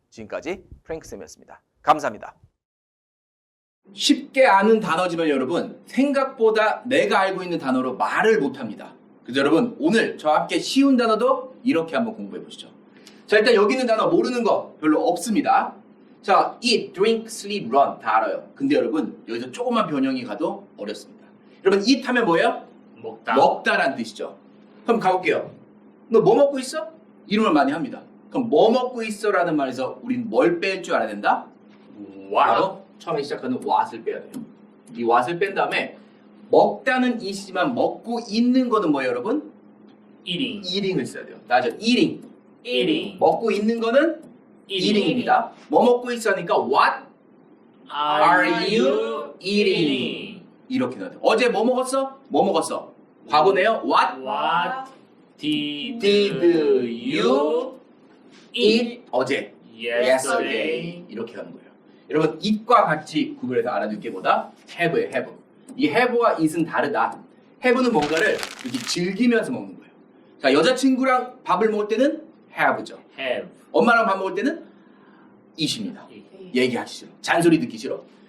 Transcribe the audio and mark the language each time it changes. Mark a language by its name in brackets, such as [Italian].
[Korean] 지금까지 프랭크쌤이었습니다. 감사합니다. 쉽게 아는 단어지만 여러분 생각보다 내가 알고 있는 단어로 말을 못합니다. 그래서 여러분 오늘 저와 함께 쉬운 단어도 이렇게 한번 공부해 보시죠. 자 일단 여기 있는 단어 모르는 거 별로 없습니다. 자 eat, drink, sleep, run 다 알아요. 근데 여러분 여기서 조금만 변형이 가도 어렵습니다. 여러분 eat 하면 뭐예요? 먹다라는 뜻이죠. 그럼 가볼게요. 너 뭐 먹고 있어? 이름을 많이 합니다. 그럼 뭐 먹고 있어 라는 말에서 우린 뭘 뺄 줄 알아야 된다? 바로 처음에 시작하는 what을 빼야 돼요. 이 what을 뺀 다음에 먹다는 이시지만 먹고 있는 거는 뭐예요 여러분? eating을 써야 돼요. 맞죠? eating. 먹고 있는 거는 eating입니다. 뭐 먹고 있어 하니까 [English] what are you eating? [Korean] 이렇게 넣어야 돼요. 어제 뭐 먹었어? 뭐 먹었어? 과거네요. [English] What did you eat [Korean] 어제? Yesterday. 이렇게 하는 거예요. 여러분 eat과 같이 구별해서 알아둘 게 뭐다? have예요. have. 이 have와 eat은 다르다. have는 뭔가를 이렇게 즐기면서 먹는 거예요. 자 여자친구랑 밥을 먹을 때는 have죠. 엄마랑 밥 먹을 때는 eat입니다. 얘기하기 싫어. 잔소리 듣기 싫어.